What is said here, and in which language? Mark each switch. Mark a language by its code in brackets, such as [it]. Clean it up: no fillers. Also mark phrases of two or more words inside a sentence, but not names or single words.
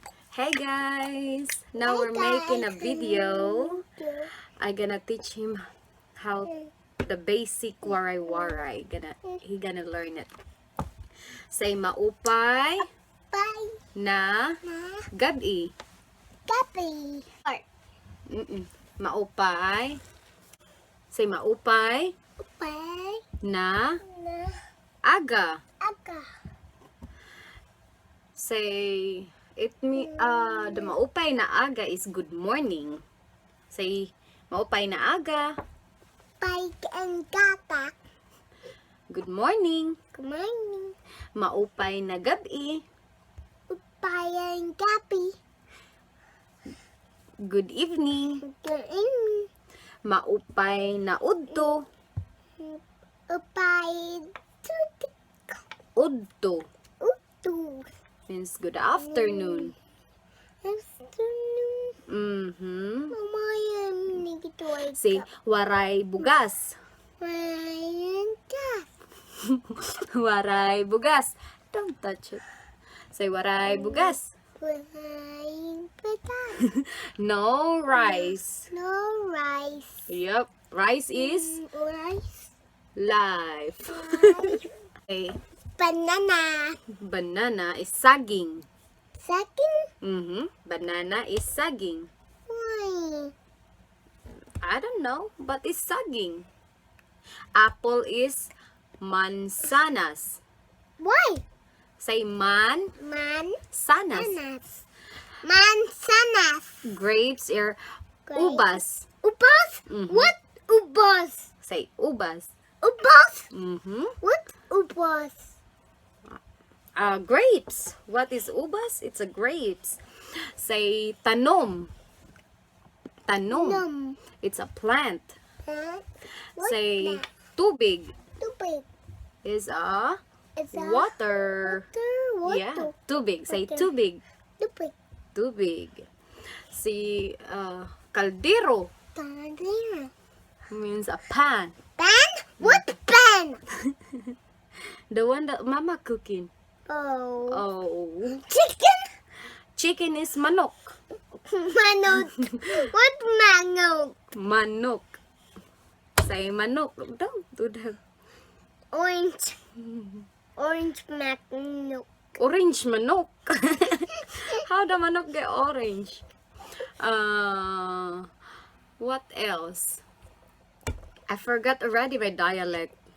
[en] Hey guys! Now we're making a video. I gonna teach him how the basic waray. He gonna learn it. Say maupay Bye. [war] na gabi. Gabi. Maupay. Say maupay [en] Bye. [war] na Na. aga. Aga. [en] Say the [war] maupay na aga [en] is good morning. [war] Say maupay na aga. [en] Bye and gata. Good morning. Good morning. [war] Maupay na gabi. [en] Bye and gabi. Good evening. Good evening. [war] Maupay na udto. [en] Bye. [war] Udto Utu. [en] means good afternoon. Afternoon. [war] Mama yan. Nagituwag Say waray bugas. Ryan gas. Waray bugas. [en] Don't touch it. [war] Say waray bugas. Ryan patas. [en] No rice. No rice. Yep. Rice is Rice. life. Okay. Banana. Banana is saging. Second. Banana is saging. Why? I don't know, but it's saging. Apple is mansanas. Why? [war] Say man sanas. Mansanas. Mansanas. [en] Grapes are Grapes. [war] ubas. Ubas? Mhm. [en] What ubas? Say ubas. [war] Ubas? Mm-hmm. [en] What ubas? Grapes. What is ubas? It's a grapes. [war] Say tanom. Tanom. Num. [en] It's a plant. Huh? What Say that? [war] tubig [en] Too big. is a It's a water. water. Yeah, tubig. Say Water. [war] tubig. [en] Too big. [war] Tubig. See, caldero Tanglina. [en] means a pan. Pan? What pan? The one that mama cooking. Oh. Oh. Chicken? Chicken is manok. [war] Manok. What manok? Manok. Say manok. [en] Don't do that. Orange. Orange manok. Orange manok. How the manok get orange? What else? I forgot already my dialect.